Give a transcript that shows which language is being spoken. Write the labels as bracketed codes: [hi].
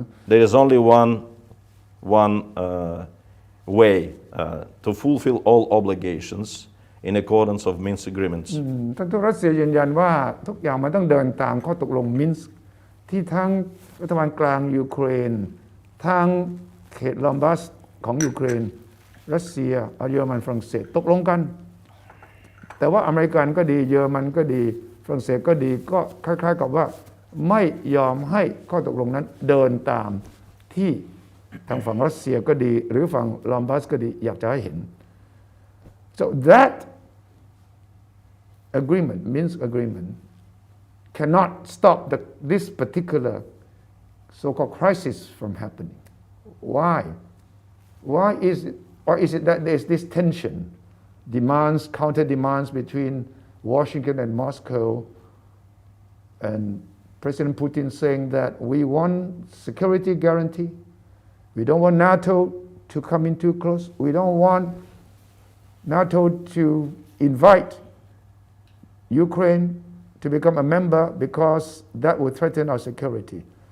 [en] There is only one way to fulfill all obligations in accordance of Minsk agreements. [th] ท่านทูตรัสเซียยืนยันว่าทุกอย่างมันต้องเดินตามข้อตกลงมินส์ที่ทั้งรัฐบาลกลางยูเครนทั้งเขตลอนบัสของยูเครนรัสเซียเยอรมันฝรั่งเศสตกลงกัน แต่ว่าอเมริกันก็ดีเยอรมันก็ดีฝรั่งเศสก็ดีก็คล้ายๆกับว่าไม่ยอมให้ข้อตกลงนั้นเดินตามที่ทางฝั่งรัสเซียก็ดีหรือฝั่งลอนบัสก็ดีอยากจะให้เห็น [en] so that agreement Minsk agreement cannot stop this particular so-called crisis from happening. Why is it? Or is it that there's this tension, demands, counter demands between Washington and Moscow, and President Putin saying that we want security guarantee, we don't want NATO to come in too close, we don't want NATO to invite Ukraine to become a member because that would threaten our security.